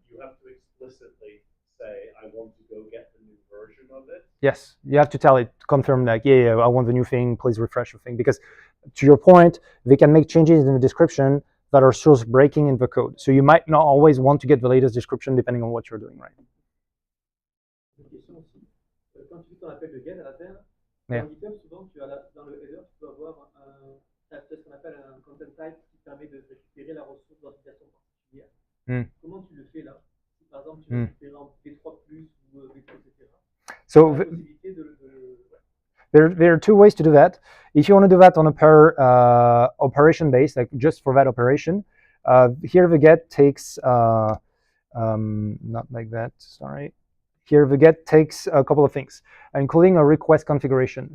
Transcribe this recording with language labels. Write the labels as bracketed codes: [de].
[en] You have to explicitly say, I want to go get the new version of it. Yes, you have to tell it, confirm like, yeah, I want the new thing, please refresh the thing. Because to your point, they can make changes in the description that are source breaking in the code. So you might not always want to get the latest description depending on what you're doing, right? [fr] Une question aussi. Quand tu fais ton appel de get à la fin, [en] Yeah. [fr] dans GitHub, souvent, dans le header, tu peux avoir ce qu'on appelle un content type qui permet de récupérer la ressource d'authentification particulière. Comment tu le fais là? Si par exemple, tu veux récupérer en V3+, ou V3, etc. [en] So [fr] la possibilité de [en] there are two ways to do that. If you want to do that on a per operation base, like just for that operation, here the get takes, not like that, sorry. Here the get takes a couple of things, including a request configuration.